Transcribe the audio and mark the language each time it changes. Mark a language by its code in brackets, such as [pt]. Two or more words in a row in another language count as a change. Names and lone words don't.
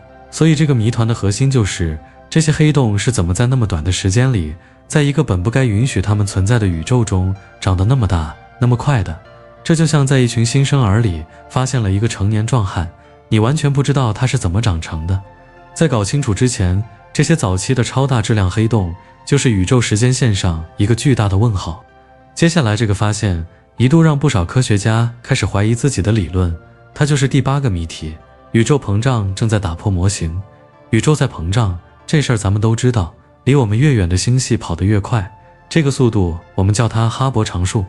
[zh] 所以這個謎團的核心就是這些黑洞是怎麼在那麼短的時間裡，在一個本不該允許它們存在的宇宙中長得那麼大， 那麼快的。這就像在一群新生兒裡發現了一個成年壯漢，你完全不知道他是怎麼長成的。在搞清楚之前，這些早期的超大質量黑洞就是宇宙時間線上一個巨大的問號。接下來這個發現一度讓不少科學家開始懷疑自己的理論，它就是第8個謎題：宇宙膨脹正在打破模型。宇宙在膨脹，這事兒咱們都知道，離我們越遠的星系跑得越快，這個速度我們叫它哈勃常數。